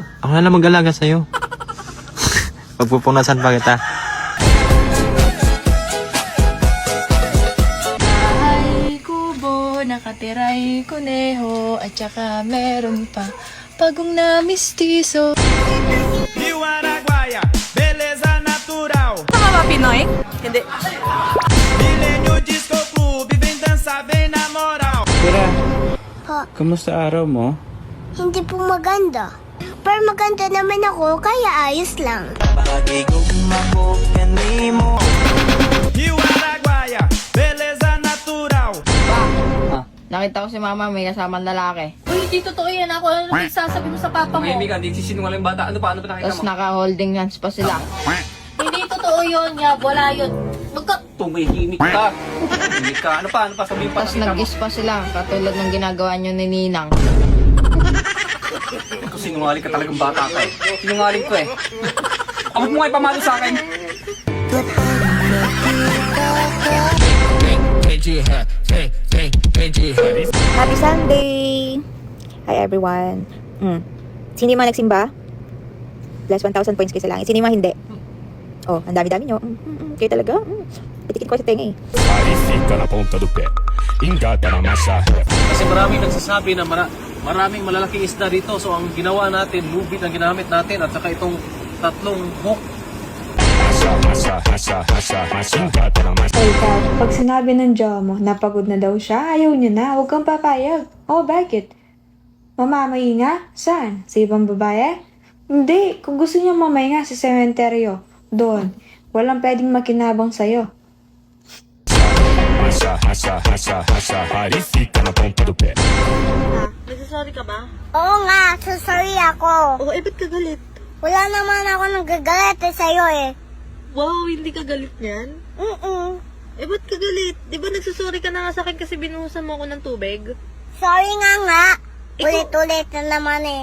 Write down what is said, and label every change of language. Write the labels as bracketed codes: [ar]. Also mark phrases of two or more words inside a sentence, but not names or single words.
[tl] Ako na lang mag-alaga sa'yo. Pagpupunasan pa kita. Bahay kubo, nakatiray kuneho, at saka meron pa pagong na mistiso. [pt] Rio Araguaia, beleza natural. [tl] Tama ba, Pinoy? Hindi. [pt] Milênio Disco Clube, vem dançar, vem na moral. [tl] Tira, Po, kamusta araw mo? hindi po maganda. Pero maganda naman ako, kaya ayos lang. [pt] Rio Araguaia, beleza natural. [tl] Nakita ko si mama may kasamang lalaki. Uy, hindi totoo yan. Ako ano nagsasabi mo sa papa mo? Hindi sisinungaling bata. Ano pa nakita Tapos naka- [en] holding hands [tl] pa sila. Hindi totoo yun, Yab. Wala yun. Tumihimik ka. Tumihimik ka. Ano pa sabihin pa Tapos nag-kiss pa sila, katulad ng ginagawa nyo ni Ninang. Sinungaling ka talagang bata ka eh. Sinungaling ko eh. Amot mo nga ipamalo sa akin. [en] Happy Sunday! Hi everyone. [tl] Sino yung mga nagsimba? [en] Plus 1,000 points [tl] kayo sa langit. Sino yung mga hindi? Oh, ang dami-dami nyo. Kayo talaga. Pitikin ko sa tenga eh. [pt] Parifica na ponta do pé. Engata na massa. [tl] Kasi maraming nagsasabi na maraming malalaking isda dito. So ang ginawa natin, lubid ang ginamit natin at saka itong tatlong hook. [pt] Engata na massa. [tl] Hey Kat, pag sinabi ng jowa mo, napagod na daw siya, ayaw niya na, huwag kang papayag. Oh, bakit? Mamamahinga? Saan? Sa ibang babae? Hindi, kung gusto niya mamahinga sa sementeryo, doon. Walang pwedeng makinabang sa'yo. [pt] Parifica na ponta do pé. [tl] Nagsasorry ka ba? Oo nga, sorry ako. Oo, ba't ka galit? Wala naman ako nagagalit sa'yo eh. Wow, hindi ka galit niyan? Ba't ka galit? Di ba nagsasorry ka na nga sa akin kasi binuhusan mo ako ng tubig? Sorry nga. Ulit-ulit na naman eh.